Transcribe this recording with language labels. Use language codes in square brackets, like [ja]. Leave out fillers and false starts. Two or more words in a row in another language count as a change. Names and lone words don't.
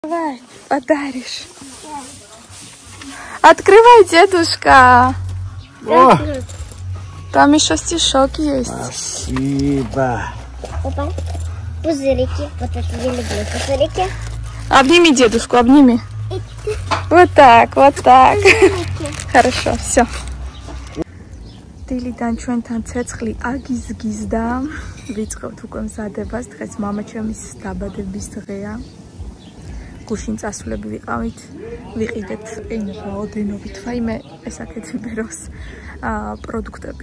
[ru] Давай, подаришь. Открывай, дедушка. О! Там еще стишок есть. Спасибо. Опа. Пузырики. Вот это я люблю пузырики. Обними дедушку, обними. Вот так, вот так. Хорошо, все. [ka] დილიდან ჩვენთან ცეცხლი აგიზგიზდა. ვიწყებთ უკვე მზადებას. დღეს მამაჩემის დაბადების დღეა. გუშინ წასულები ვიყავით. ვიყიდეთ რაოდენობით. ვაიმე, ეს აქეთ ვიბეროს პროდუქტები.